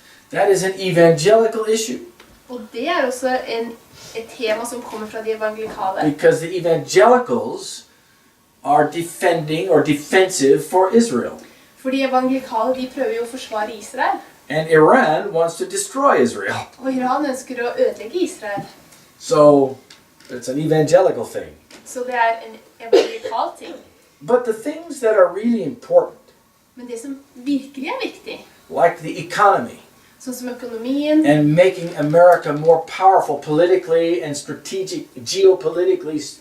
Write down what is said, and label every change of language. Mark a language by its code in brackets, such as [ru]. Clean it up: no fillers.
[en] That is an evangelical issue. [no] Og det også et tema som kommer fra de evangelikale. [en] Because the evangelicals are defending or defensive for Israel. [no] For de evangelikale, de prøver jo å forsvare Israel. [en] And Iran wants to destroy Israel. [no] Og Iran ønsker å ødelegge Israel. [en] So it's an evangelical thing. [no] Så det en evangelikal ting. [en] But the things that are really important, [no] Men det som virkelig viktig, [en] like the economy, [no] sånn som økonomien, [en] and making America more powerful politically and geopolitically,